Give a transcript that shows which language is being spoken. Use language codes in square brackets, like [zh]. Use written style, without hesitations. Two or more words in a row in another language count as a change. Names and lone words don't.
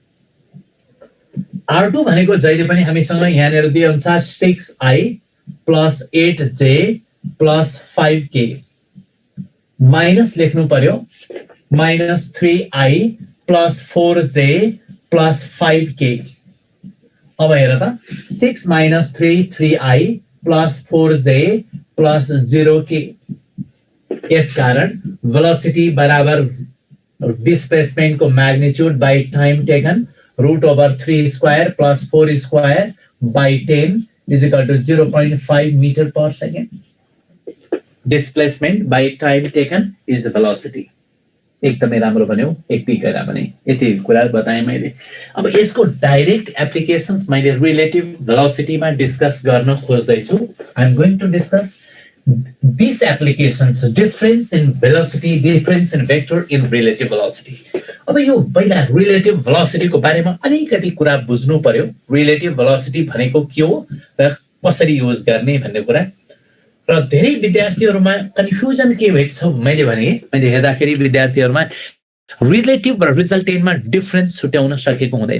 [ne] R2 भनेको जहिले पनि हामीसँग यहाँनिर दिए अनुसार [en] 6I plus 8J plus 5K minus [ne] लेख्नु पर्यो [en] minus 3I plus 4J plus 5K. [ne] अब हेर त [en] 6 minus 3I plus 4J plus 0K. [ne] यस कारण [en] वेलोसिटी बराबर displacement को magnitude by time taken root over 3 square plus 4 square by 10 is equal to 0.5 meter per second। displacement by time taken is velocity. [ne] एकदमै राम्रो भन्यो, यति कुरा भने यति कुरा बताएँ मैले। अब यसको [en] direct applications [ne] मैले [en] relative velocityमा [ne] डिस्कस गर्न खोज्दैछु। [en] I am going to discuss these applications, difference in velocity, difference in vector in relative velocity। [ne] अब यो पहिला [en] relative velocity [ne] को बारेमा अलिकति कुरा बुझ्नु पर्यो। [en] relative velocity [ne] भनेको के हो र कसरी युज गर्ने भन्ने कुरा। र धेरै विद्यार्थीहरुमा कन्फ्युजन के भेट्छ मैले हेर्दाखेरि विद्यार्थीहरुमा रिलेटिभ र रिजल्टेन्टमा डिफरेन्स छुट्याउन सकेको हुँदैन।